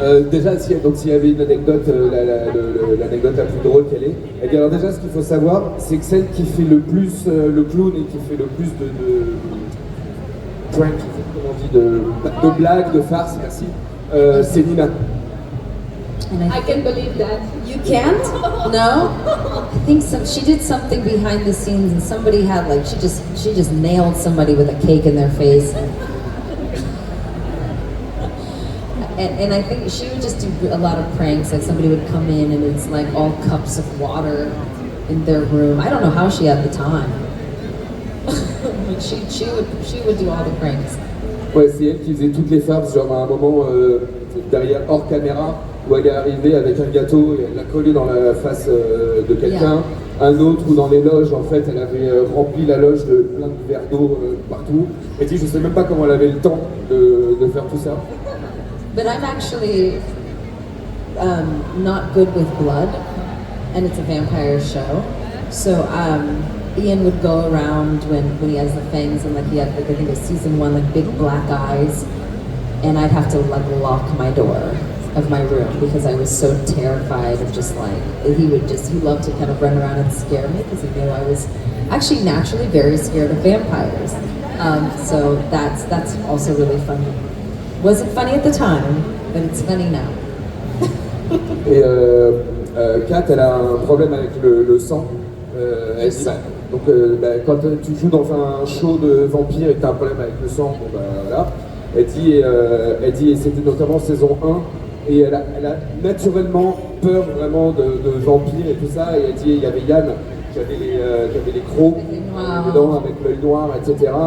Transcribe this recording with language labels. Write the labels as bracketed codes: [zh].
[fr] Déjà, s'il y avait une anecdote, l'anecdote la plus drôle qu'elle est, eh bien, alors déjà, ce qu'il faut savoir, c'est que celle qui fait le plus le clown et qui fait le plus de prank, comment on dit, de blagues, de farces, merci, c'est Nina. [en] I can believe that. You can't? No? I think she did something behind the scenes and somebody had like, she just nailed somebody with a cake in their face. And I think she would just do a lot of pranks, like somebody would come in and it's like all cups of water in their room. I don't know how she had the time. But she would do all the pranks. [fr] Ouais, c'est elle qui faisait toutes les farces, genre à un moment, derrière, hors caméra, où elle est arrivée avec un gâteau et elle l'a collé dans la face de quelqu'un. Yeah. Un autre où dans les loges, en fait, elle avait rempli la loge de plein de verres d'eau partout. Et dit, je sais même pas comment elle avait le temps de faire tout ça. [en] But I'm actually not good with blood, and it's a vampire show. So Ian would go around when he has the fangs, and like he had, like, I think it was season 1, like big black eyes, and I'd have to like lock my door of my room because I was so terrified of just like, he loved to kind of run around and scare me because he knew I was actually naturally very scared of vampires. So that's also really funny. Wasn't funny at the time, but it's funny now. [fr] Et Kat, elle a un problème avec le sang. Elle dit, quand tu joues dans un show de vampire et que tu as un problème avec le sang, bon bah voilà. Elle dit, et c'était notamment saison 1, et elle a naturellement peur vraiment de vampires et tout ça. Et elle dit, il y avait Yann qui avait les crocs dedans avec l'œil noir, etc.